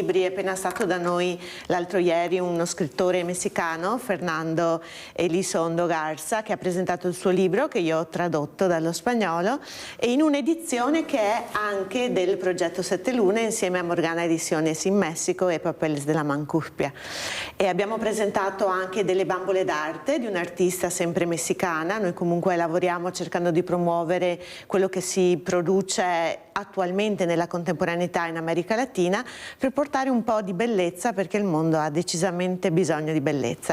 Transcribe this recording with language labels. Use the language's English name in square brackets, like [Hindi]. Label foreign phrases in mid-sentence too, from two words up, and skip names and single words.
[Italian] È appena stato da noi l'altro ieri uno scrittore messicano, Fernando Elizondo Garza, che ha presentato il suo libro che io ho tradotto dallo spagnolo, e in un'edizione che è anche del progetto Sette Lune insieme a Morgana Ediciones in Messico e Papeles de la Mancuspia. E abbiamo presentato anche delle bambole d'arte di un'artista sempre messicana. Noi comunque lavoriamo cercando di promuovere quello che si produce attualmente nella contemporaneità in America Latina per portare un po' di bellezza, perché il mondo ha decisamente bisogno di bellezza.